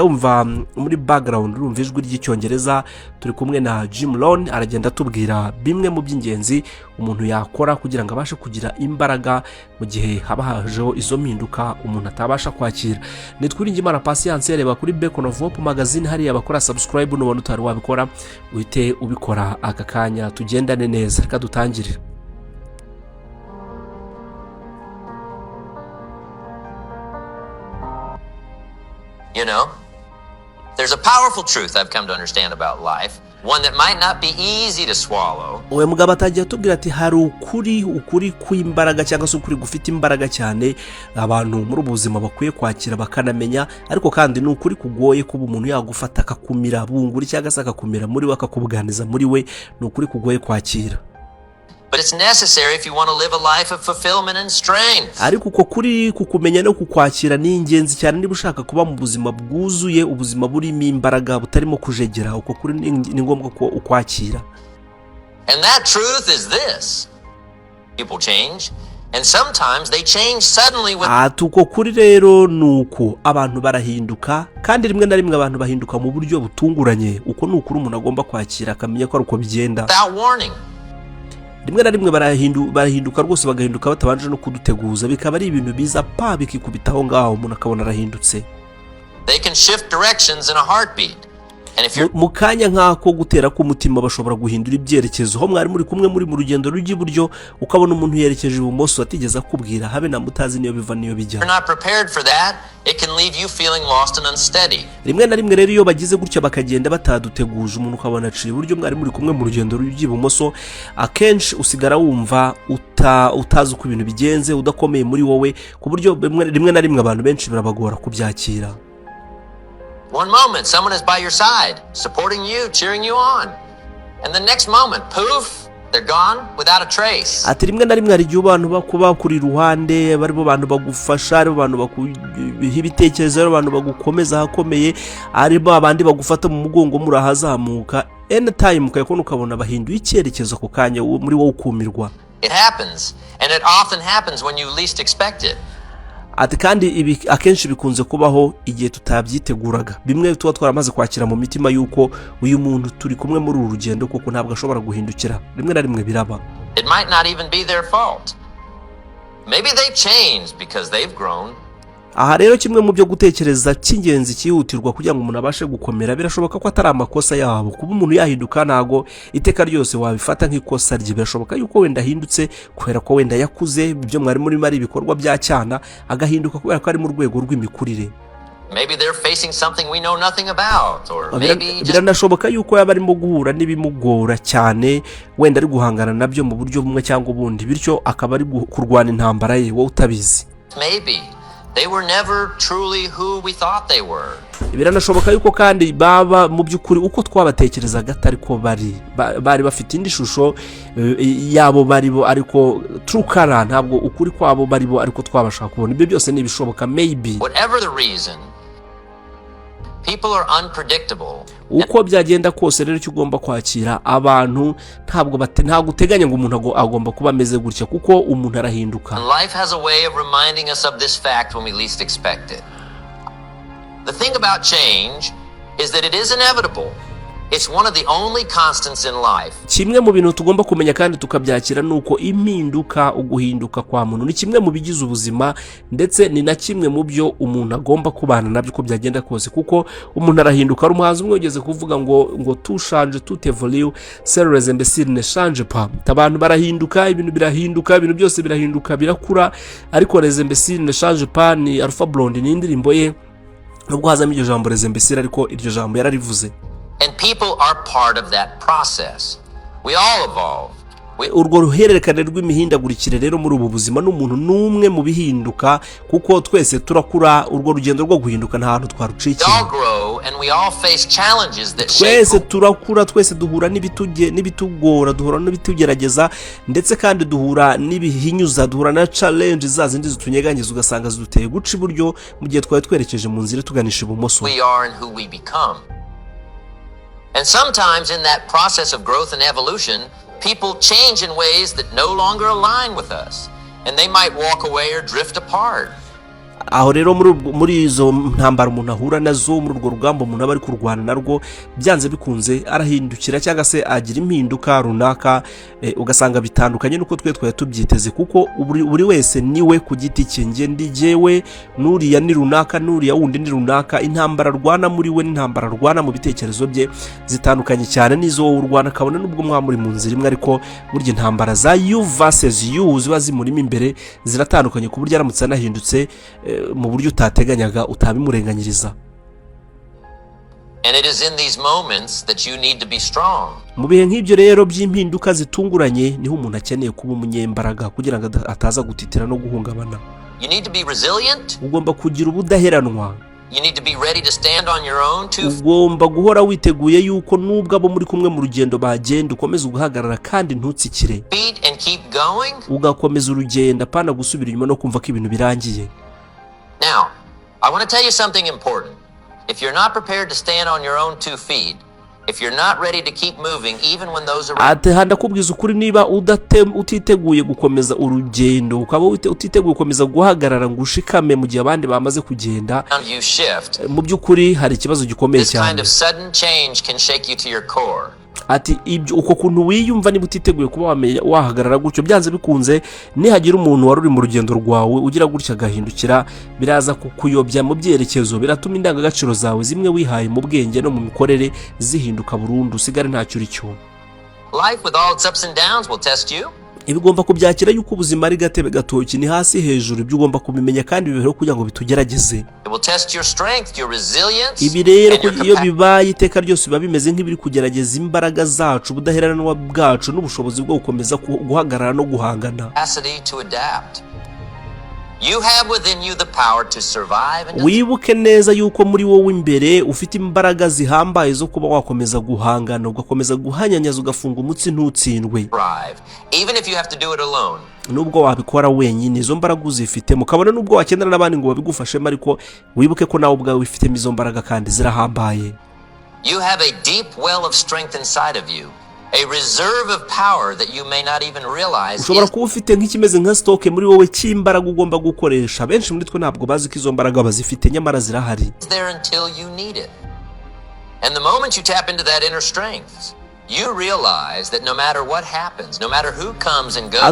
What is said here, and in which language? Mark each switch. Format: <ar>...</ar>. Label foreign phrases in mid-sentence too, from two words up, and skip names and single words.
<rw>wumva muri background urumva ijwi ry'icyongereza turi kumwe na Jim Lone aragenda tubwira bimwe mu by'ingenzi umuntu yakora kugira ngo abashe kugira imbaraga mu gihe haba hajeho izo mpinduka umuntu atabasha kwakira nitwiringiye Imana Patience reba kuri Beacon of Hope Magazine hariya bakora subscribe n'ubona utari wabikora uhite ubikora aka kanya tugendane neza reka dutangire.</rw> <en>You know, there's a powerful truth I've come to understand about life, one that might not be easy to swallow.</en> <rw>Uwe mugabo atagiye atubwira ati hari ukuri kw'imbaraga cyangwa se ukuri gufite imbaraga cyane abantu muri ubuzima bakwiye kwakira bakanamenya ariko kandi ni ukuri kugoye kuba umuntu yagufata akakumira bunguri cyangwa se akakumira muri we akakubuganiza muri we ni ukuri kugoye kwakira.</rw> <en>But it's necessary if you want to live a life of fulfillment and strength.</en> <rw>Ariko uko kuri kukumenya no kukwakira ni ingenzi cyane niba ushaka kuba mu buzima bwuzuye ubuzima burimo imbaraga butarimo kujegera uko kuri ni ngombwa ko ukwakira.</rw> <en>And that truth is this. People change and sometimes they change suddenly with</en> <rw>uko kuri rero nuko abantu barahinduka kandi rimwe na rimwe abantu bahinduka mu buryo butunguranye uko nukuri umuntu agomba kwakira akamenya ko ari uko bigenda.</rw> <en>Without warning.</en> <rw>Rimwe na rimwe barahinduka rwose bagahinduka batabanje no kuduteguza bikaba ari ibintu biza bikikubitaho ngaho umuntu akabona arahindutse.</rw> <en>They can shift directions in a heartbeat. And if you're</en> <rw>mu kanya nk'ako gutera k'umutima bashobora guhindura ibyerekezo ho mwari muri kumwe muri mu rugendo rujya iburyo ukabona umuntu yerekeje ibumoso atigeze akubwira habe na mutazi niyo biva niyo bijya.</rw> <en>You're not prepared for that. It can leave you feeling lost and unsteady.</en> <rw>Rimwe na rimwe rero iyo bagize gutya bakagenda bataduteguje umuntu ukabona aciye iburyo mwari muri kumwe mu rugendo rujya ibumoso akenshi usigara wumva utazi uko ibintu bigenze udakomeye muri wowe ku buryo rimwe na rimwe abantu benshi birabagora kubyakira.</rw> <en>One moment someone is by your side, supporting you, cheering you on. And the next moment, poof, they're gone without a trace.</en> <rw>Ati rimwe na rimwe hari igihe abantu bakuba kuri ruhande barimo abantu bagufasha ari abantu bakuha ibitekerezo ari abantu bagukomeza hakomeye arimo abandi bagufata mu mugongo murahazamuka anytime ukayakona ukabona bahinduye icyerekezo ku kanya muri wowe ukumirwa.</rw> <en>It happens and it often happens when you least expect it.</en> <rw>Ati kandi ibi akenshi bikunze kubaho igihe tutabyiteguraga bimwe tuba twaramaze kwakira mu mitima yuko uyu muntu turi kumwe muri uru rugendo kuko ntabwo ashobora guhindukira rimwe na rimwe biraba.</rw> <en>It might not even be their fault. Maybe they've changed because they've grown.</en> <rw>Aha rero kimwe mu byo gutekereza cy'ingenzi cyihutirwa kugira ngo umuntu abashe gukomera birashoboka ko atari amakosa yabo kuba umuntu yahinduka nago iteka ryose wabifata nk'ikosa rye birashoboka yuko wenda ahindutse kubera ko wenda yakuze ibyo mwari muri mari ibikorwa bya cyana agahinduka kubera ko ari mu rwego rw'imikurire.</rw> <en>Maybe they're facing something we know nothing about or maybe</en> <rw>biranashoboka yuko yaba arimo guhura n'ibimugora cyane wenda ari guhangana nabyo mu buryo bumwe cyangwa ubundi bityo akaba ari kurwana intambara ye wowe utabizi.</rw> <en>Maybe they were never truly who we thought they were.</en> <rw>Biranashoboka yuko kandi baba mu by'ukuri uko twabatekerezaga atari ko bari bafite indi shusho yabo baribo ariko</rw> <en>true color</en> <rw>ntabwo ukuri kwabo baribo ariko twabashaka kubona ibyo byose ni bishoboka.</rw> <en>Maybe whatever the reason, people are unpredictable.</en> <rw>Uko byagenda kose rero cyo ugomba kwakira abantu ntabwo uteganya ngo umuntu agomba kuba ameze gutya kuko umuntu arahinduka.</rw> <en>And life has a way of reminding us of this fact when we least expect it. The thing about change is that it is inevitable. It's one of the only constants in life.</en> <rw>Kimwe mu bintu tugomba kumenya kandi tukabyakira nuko impinduka, uguhinduka kwa muntu ni kimwe mu bigize ubuzima, ndetse ni na kimwe mu byo umuntu agomba kubana nabyo uko byagenda kose, kuko umuntu arahinduka. Ari umuhanzi umwe wigeze kuvuga ngo tushanje tutevoliu</rw> <fr>serres imbéciles ne change pas.</fr> <rw>Abantu barahinduka, ibintu birahinduka, ibintu byose birahinduka, birakura, ariko</rw> <fr>les imbéciles ne change pas</fr> <rw>ni Alpha Blondy ni indirimbo ye, nubwo hazamo iryo jambo</rw> <fr>les imbéciles,</fr> <rw>ariko iryo jambo yararivuze.</rw> <en>And people are part of that process. We all evolve.</en> <rw>Urwo ruhererekane rw'imihindagurikire rero muri ubu buzima n'umuntu n'umwe mu bihinduka, kuko twese turakura. Urwo rugendo rwo guhinduka nta hantu twarucikira. Twese turakura, twese duhura n'ibitugora, duhura n'ibitugerageza, ndetse kandi duhura n'ibihinyuza, duhura na challenge za zindi zitunyeganyiza ugasanga ziduteye guca iburyo mu gihe twari twerekeje mu nzira tuganisha ibumoso.</rw> <en>We are and who we become. And sometimes in that process of growth and evolution, people change in ways that no longer align with us, and they might walk away or drift apart.</en> <rw>Aho rero muri izo ntambara umuntu ahura nazo, muri urwo rugamba umuntu aba ari kurwana narwo, byanze bikunze arahindukira cyangwa se agira impinduka runaka, ugasanga bitandukanye nuko twari tubyiteze, kuko buri wese niwe ku giti cye. Nge ndi jewe, nuriya ni runaka, nuriya wundi ni runaka. Intambara rwana muri we n'intambara rwana mu bitekerezo bye zitandukanye cyane n'izo wowe urwana, kabone nubwo mwamuri mu nzira imwe, ariko burya intambara za</rw> <en>you versus you</en> <rw>ziba zimurimo imbere ziratandukanye, ku buryo aramutse anahindutse mu buryo utateganyaga utabimurenganyiriza.</rw> <en>And it is in these moments that you need to be strong.</en> <rw>Mu bihe nk'ibyo rero by'impinduka zitunguranye niho umuntu akeneye kuba umunyembaraga kugira ngo ataza gutitira no guhungabana.</rw> <en>You need to be resilient.</en> <rw>Ugomba kugira ubudaheranwa.</rw> <en>You need to be ready to stand on your own too.</en> <rw>Ugomba guhora witeguye yuko nubwo abo muri kumwe mu rugendo bagenda ukomeza ugahagarara kandi ntutsikire.</rw> <en>And keep going.</en> <rw>Ugakomeza urugendo apana gusubira inyuma no kumva ko ibintu birangiye.</rw> <en>Now, I want to tell you something important. If you're not prepared to stand on your own 2 feet, if you're not ready to keep moving even when those around</en> <rw>ate handa kubwiza ukuri, niba utiteguye gukomeza urugendo, ukaba utiteguye gukomeza guhagarara ngo ushikame mu gihe abandi bamaze kugenda, mu by'ukuri hari ikibazo gikomeye cyane.</rw> <en>This kind of sudden change can shake you to your core.</en> <rw>Ati ibyo uko kuntu wiyumva niba utiteguye kuba wahagarara gutyo, byanze bikunze nihagira umuntu wari uri mu rugendo rwawe ugira gutya agahindukira, biraza kukuyobya mu byerekezo, biratuma indangagaciro zawe zimwe wihaye mu bwenge no mu mikorere zihinduka burundu, usigare ntacyo uri cyo.</rw> <en>Life with all its ups and downs will test you.</en> <rw>Ibigomba kubyakira yuko ubuzima ari gatebe gatoki, ni hasi hejuru, ibyo ugomba kubimenya kandi bibeho kugira ngo bitugerageze. Ibi rero iyo bibaye iteka ryose biba bimeze nk'ibiri kugerageza imbaraga zacu, ubudaheranwa bwacu n'ubushobozi bwo gukomeza guhagarara no guhangana.</rw> <en>You have within you the power to survive and</en> <rw>wibuke neza yuko muri wowe imbere ufite imbaraga zihambaye zo kuba wakomeza guhangana, ugakomeza guhanyanyaza, ugafunga umutsi ntutsindwe.</rw> <en>Even if you have to do it alone.</en> <rw>Nubwo wabikora wenyine, izo mbaraga uzifite, mukabona nubwo wakenera n'abandi ngo babigufashemo, ariko wibuke ko nawe ubwawe ufite izo mbaraga kandi zirahambaye.</rw> <en>You have a deep well of strength inside of you. A reserve of power that you may not even realize.</en> <rw>Ushobora kuba ufite nk'ikimeze nka stock muri wowe cy'imbaraga ugomba gukoresha. Benshi muri twe ntabwo bazi ko izo mbaraga bazifite, nyamara zirahari.</rw> <en>There until you need it. And the moment you tap into that inner strength, you realize that no matter what happens, no matter who comes and goes.</en>